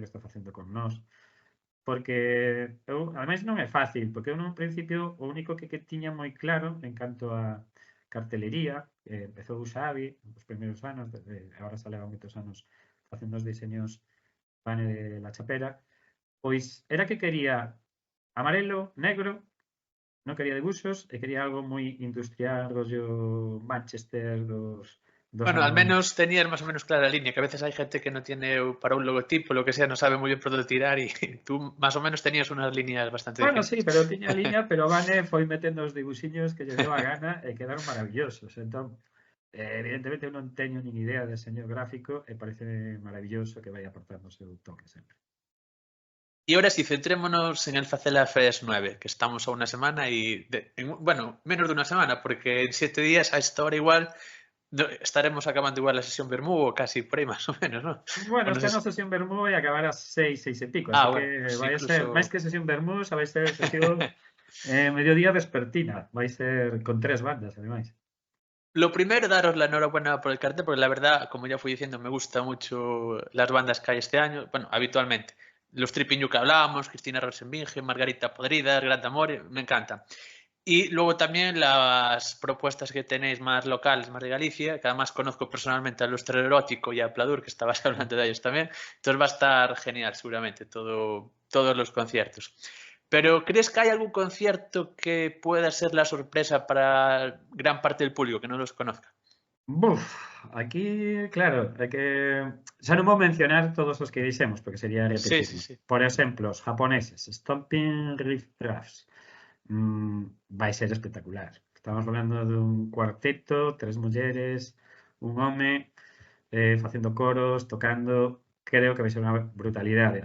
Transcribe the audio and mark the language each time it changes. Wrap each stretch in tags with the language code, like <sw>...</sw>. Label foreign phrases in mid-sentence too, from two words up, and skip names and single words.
<gl>que está facendo con nós, porque eu, ademais non é fácil, porque eu nun principio o único que tiña moi claro en canto a cartelería, empezou Xavi os primeiros anos, agora xa leva moitos anos facendo os diseños Vane de La Chapela, pois era que quería amarelo, negro, non quería debuxos e quería algo moi industrial, rollo Manchester dos</gl> <es>Bueno, al</es> <gl>anos...</gl> <es>menos tenías más o menos clara la línea, que a veces hay gente que no tiene para un logotipo, lo que sea, no sabe muy bien por dónde tirar y tú más o menos tenías unas líneas bastante</es> <gl>Bueno, sí,</gl> <es>definidas.</es> <gl>pero tiña liña, pero Vane foi metendo os dibuxiños que lle deu a gana e quedaron maravillosos. Entón, evidentemente eu non teño nin idea de diseño gráfico e parece maravilloso que vai aportando o seu toque sempre.</gl> <es>Y ahora sí, centrémonos en el Facela Fest 9, que estamos a una semana y, bueno, menos de una semana, porque en 7 días a esta hora igual estaremos acabando igual la sesión Bermú o casi por ahí más o menos, ¿no? Bueno, O no</es> <gl>esta</gl> <es>sé</es> <gl>non</gl> <es>si...</es> <gl>sesión Bermú vai acabar ás 6, 6 e pico, así que</gl> <es>Bueno, pues</es> <gl>vai ser, máis</gl> <es>incluso...</es> <gl>que sesión Bermú, xa vai ser sesión mediodía vespertina, vai ser con 3 bandas, ademais.</gl> <es>Lo primero, daros la enhorabuena por el cartel, porque la verdad, como ya fui diciendo, me gusta mucho las bandas que hay este año, bueno, habitualmente. Los Tripiñu que hablábamos, Cristina Rosenbinge, Margarita Podrida, Gran Amor, me encantan. Y luego también las propuestas que tenéis más locales, más de Galicia, que además conozco personalmente a Lustre Erótico y a Pladur, que estabas hablando de ellos también. Entonces va a estar genial, seguramente, todos los conciertos. Pero ¿crees que hay algún concierto que pueda ser la sorpresa para gran parte del público que no los conozca?</es> <gl>Buf, aquí, claro, é que xa non vou mencionar todos os que dixemos, porque sería</gl> <es>Sí, sí,</es> <gl>repetirnos.</gl> <es>sí.</es> <gl>Por exemplo, os japoneses, Stomping Riff Raffs, vai ser espectacular. Estamos falando dun cuarteto, 3 mulleres, un home, facendo coros, tocando, creo que vai ser unha brutalidade.</gl>